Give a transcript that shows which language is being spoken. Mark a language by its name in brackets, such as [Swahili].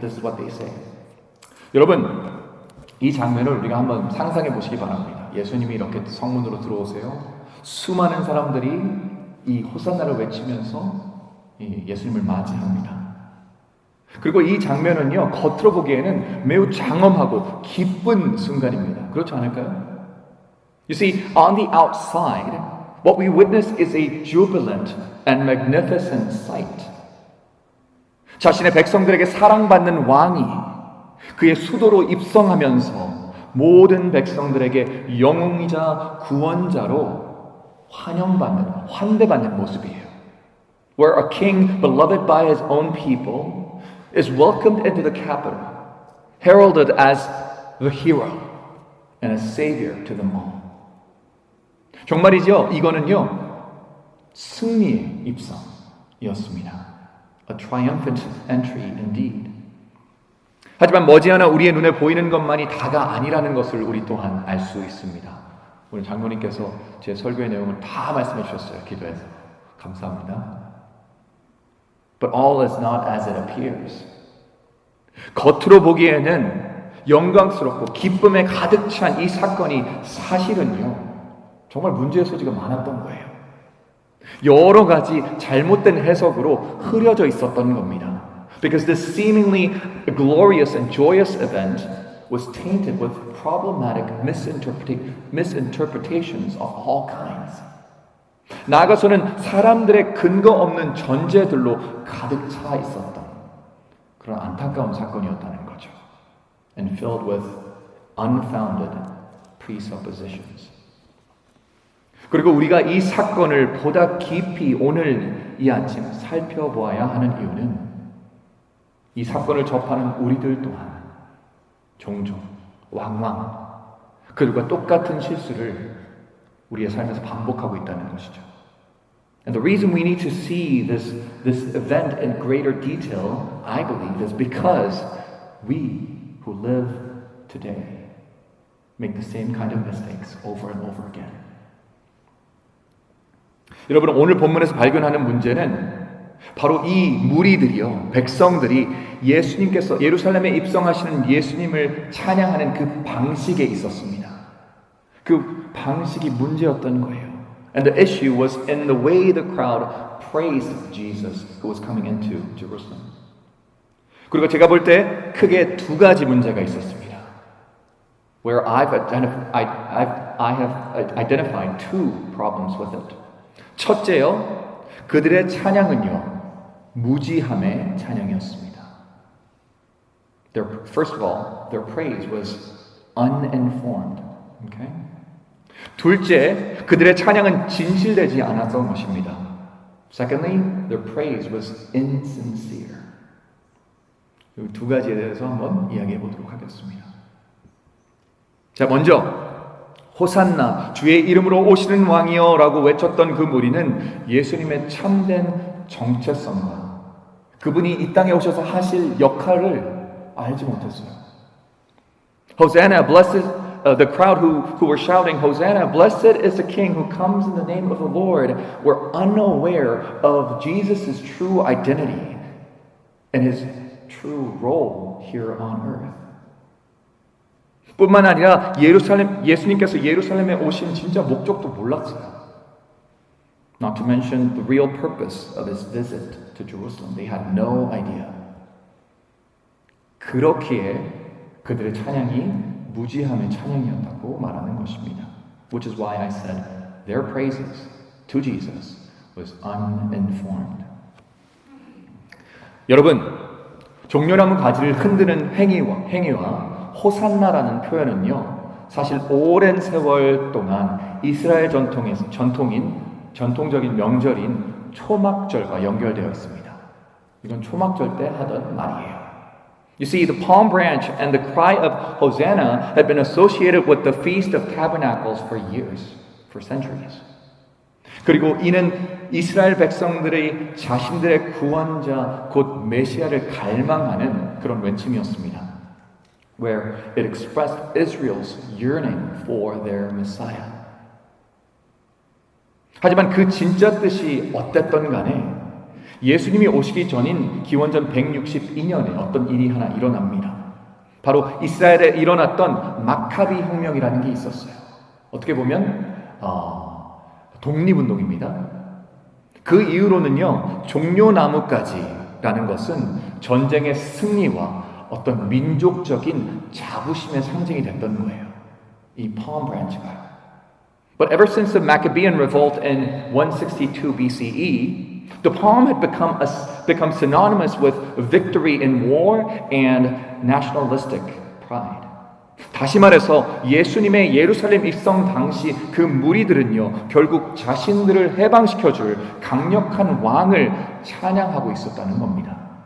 [English] This is what they say. [Korean] 여러분, 이 장면을 우리가 한번 상상해 보시기 바랍니다. 예수님이 이렇게 성문으로 들어오세요. 수많은 사람들이 이 호산나를 외치면서 예수님을 맞이합니다. 그리고 이 장면은요, 겉으로 보기에는 매우 장엄하고 기쁜 순간입니다. 그렇지 않을까요? [English] You see, on the outside, what we witness is a jubilant and magnificent sight. [Korean] 자신의 백성들에게 사랑받는 왕이 그의 수도로 입성하면서 모든 백성들에게 영웅이자 구원자로 환영받는, 환대받는 모습이에요. [English] where a king beloved by his own people is welcomed into the capital, heralded as the hero and a savior to them all. [Korean] 정말이죠. 이거는요, 승리의 입성이었습니다. [English] A triumphant entry indeed. [Korean] 하지만 머지않아 우리의 눈에 보이는 것만이 다가 아니라는 것을 우리 또한 알 수 있습니다. 오늘 장로님께서 제 설교의 내용을 다 말씀해 주셨어요. 기도해서. 감사합니다. [English] But all is not as it appears. [Korean] 겉으로 보기에는 영광스럽고 기쁨에 가득 찬 이 사건이 사실은요, 정말 문제의 소지가 많았던 거예요. 여러 가지 잘못된 해석으로 흐려져 있었던 겁니다. [English] Because this seemingly glorious and joyous event was tainted with problematic misinterpretations of all kinds. [Korean] 나아가서는 사람들의 근거 없는 전제들로 가득 차 있었던 그런 안타까운 사건이었다는 거죠. [English] And filled with unfounded presuppositions. [Korean] 그리고 우리가 이 사건을 보다 깊이 오늘 이 아침 살펴보아야 하는 이유는 이 사건을 접하는 우리들 또한 종종 왕왕 그들과 똑같은 실수를 우리의 삶에서 반복하고 있다는 것이죠. [English] And the reason we need to see this event in greater detail, I believe, is because we who live today make the same kind of mistakes over and over again. [Korean] 여러분, 오늘 본문에서 발견하는 문제는 바로 이 무리들이요, 백성들이 예수님께서 예루살렘에 입성하시는 예수님을 찬양하는 그 방식에 있었습니다. 그 방식이 문제였던 거예요. [English] And the issue was in the way the crowd praised Jesus who was coming into Jerusalem. [Korean] 그리고 제가 볼 때 크게 두 가지 문제가 있었습니다. [English] Where I have identified two problems with it. [Korean] 첫째요, 그들의 찬양은요, 무지함의 찬양이었습니다. [English] First of all, their praise was uninformed. Okay? [Korean] 둘째, 그들의 찬양은 진실되지 않았던 것입니다. [English] Secondly, their praise was insincere. [Korean] 이 두 가지에 대해서 한번 이야기해 보도록 하겠습니다. 자, 먼저 호산나, 주의 이름으로 오시는 왕이여 라고 외쳤던 그 무리는 예수님의 참된 정체성과 그분이 이 땅에 오셔서 하실 역할을 알지 못했어요. [English] Hosanna, blessed, the crowd who were shouting, Hosanna, blessed is the king who comes in the name of the Lord, were unaware of Jesus' true identity and his true role here on earth. [Korean] 뿐만 아니라 예수님께서 예루살렘에 오신 진짜 목적도 몰랐어요. [English] Not to mention the real purpose of his visit to Jerusalem. They had no idea. [Korean] 그렇기에 그들의 찬양이 무지함의 찬양이었다고 말하는 것입니다. [English] Which is why I said their praises to Jesus was uninformed. [Korean] 여러분, 종려나무 가지를 흔드는 행위와 호산나라는 표현은요, 사실 오랜 세월 동안 이스라엘 전통적인 명절인 초막절과 연결되어 있습니다. 이건 초막절 때 하던 말이에요. [English] You see, the palm branch and the cry of Hosanna had been associated with the Feast of Tabernacles for years, for centuries. [Korean] 그리고 이는 이스라엘 백성들의 자신들의 구원자 곧 메시아를 갈망하는 그런 외침이었습니다. [English] Where it expressed Israel's yearning for their Messiah. [Korean] 하지만 그 진짜 뜻이 어땠던 간에 예수님이 오시기 전인 기원전 162년에 어떤 일이 하나 일어납니다. 바로 이스라엘에 일어났던 마카비 혁명이라는 게 있었어요. 어떻게 보면 독립운동입니다. 그 이후로는요, 종려나무까지라는 것은 전쟁의 승리와 어떤 민족적인 자부심의 상징이 됐던 거예요. 이 [English] palm branch [Korean] 가요. [English] But ever since the Maccabean revolt in 162 BCE, the palm had become synonymous with victory in war and nationalistic pride. [Korean] 다시 말해서 예수님의 예루살렘 입성 당시 그 무리들은요, 결국 자신들을 해방시켜줄 강력한 왕을 찬양하고 있었다는 겁니다.